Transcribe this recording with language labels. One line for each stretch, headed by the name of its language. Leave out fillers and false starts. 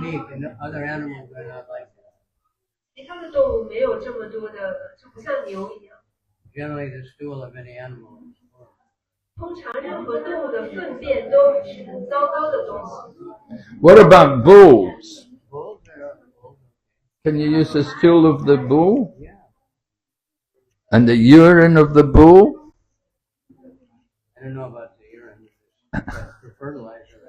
English: unique, and other animals are not like that.
Chinese: 其他的动物没有这么多的，就不像牛一样。
English: Generally, the stool of any animal is horrible.
Chinese: 通常任何动物的粪便都是很糟糕的东西。
English: what about bulls? Bulls are bulls. Can you use the stool of the bull? Yeah. And the urine of the bull? I don't know about the urine, but for fertilizer.